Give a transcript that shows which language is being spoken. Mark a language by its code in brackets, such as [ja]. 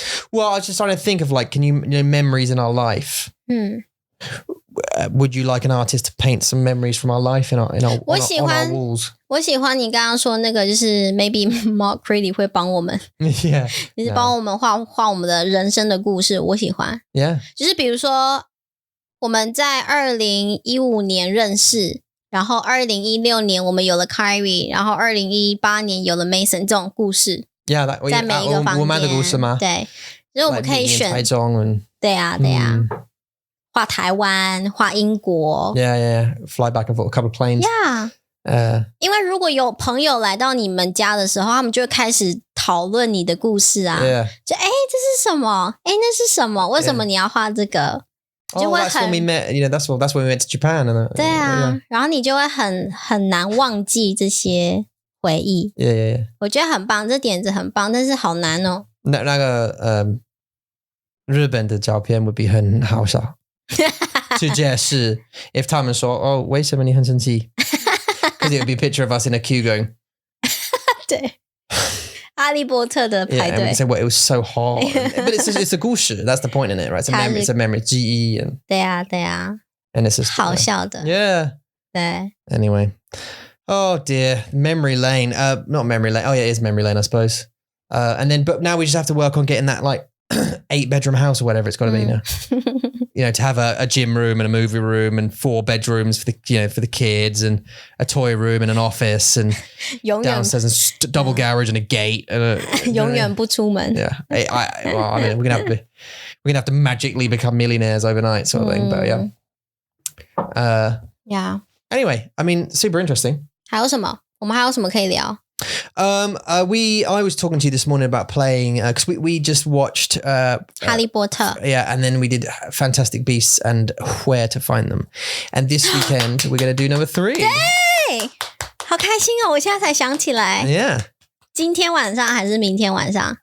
[en] Well, I was just trying to think of like, can you know memories in our life? Would you like an artist to paint some memories from our life on our walls? [zh] 我喜欢你刚刚说那个，就是 maybe Mark Creedy 会帮我们 [en] Yeah. [zh] 就是帮我们画我们的人生的故事，我喜欢。 [en] Yeah. [zh] 就是比如说我们在2015年认识，然后2016年我们有了 Kyrie， 然后2018年有了 Mason 这种故事。 [en] Yeah, [zh] 在每一个房间。我们的故事吗？对，所以我们可以选。台中对啊。画台湾，画英国。 [en] Yeah. Fly back and forth, a couple of planes. Yeah. [zh] 因为如果有朋友来到你们家的时候，他们就会开始讨论你的故事啊。 [en] Yeah. [zh] 就这是什么？那是什么？为什么你要画这个？就会 [en] that's when we met. You know, that's when we went to Japan. [zh] 对啊，然后你就会很难忘记这些回忆。 [en] Yeah. [zh] 我觉得很棒，这点子很棒，但是好难哦。那个日本的照片 [en] would be [zh] 很好笑。去解释 [en] if [zh] 他们说为什么你很生气 [en] because it would be a picture of us in a queue going [zh] 对哈利波特的排队 [en] and we say well it was so hard but it's a [zh] 故事 [en] that's the point in it right it's a memory GE and [zh] 对啊 [en] and it's just [zh] 好笑的 [en] yeah [zh] 对 [en] anyway oh dear memory lane not memory lane oh yeah it is memory lane I suppose and then but now we just have to work on getting that like 8-bedroom house or whatever it's got to be now you know, to have a gym room and a movie room and 4 bedrooms for the kids and a toy room and an office and downstairs and double garage and a gate and [zh] 永远不出门 [en] yeah I mean we're gonna have to magically become millionaires overnight sort of thing but yeah yeah anyway I mean super interesting [zh] 还有什么我们还有什么可以聊 [en] I was talking to you this morning about playing because we just watched [zh] 哈利波特 [en] yeah, and then we did Fantastic Beasts and Where to Find Them, and this weekend we're going to do number 3. [zh] 对，好开心哦！我现在才想起来 [en] Yeah. [zh] 今天晚上还是明天晚上